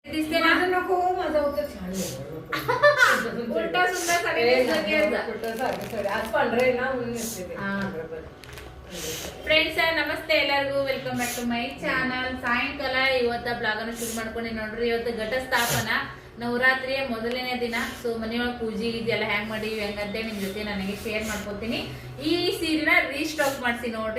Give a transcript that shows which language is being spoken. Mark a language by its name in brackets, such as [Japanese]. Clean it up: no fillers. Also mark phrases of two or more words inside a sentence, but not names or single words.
[Marathi] दिसते ना नको माझा होतं छान उलटा सुंदर साडी आज पांढरे ना म्हणून नेसले [Kannada] ಫ್ರೆಂಡ್ಸ್ ನಮಸ್ತೆ ಎಲ್ಲರಿಗೂ [English] welcome back to my channel. [Kannada] ಸಾಯಂಕಾಲ ಇವತ್ತ ಬ್ಲಾಗ್ ಅನ್ನು ಶುರು ಮಾಡ್ಕೊಂಡಿ ನೋಡ್ರಿ. ಇವತ್ತು ಘಟ ಸ್ಥಾಪನ ನವರಾತ್ರಿಯ ಮೊದಲನೇ ದಿನ. ಸೊ ಮನೆಯೊಳಗೆ ಪೂಜೆ ಇದೆಲ್ಲ ಹೆಂಗ್ ಮಾಡಿವಿ ಹೆಂಗಂತೆ ನಿಮ್ ಜೊತೆ ನನಗೆ ಶೇರ್ ಮಾಡ್ಕೊತೀನಿ. ಈ ಸೀರೆನ ರೀಸ್ಟಾಕ್ ಮಾಡಿಸಿ ನೋಡ್ರಿ.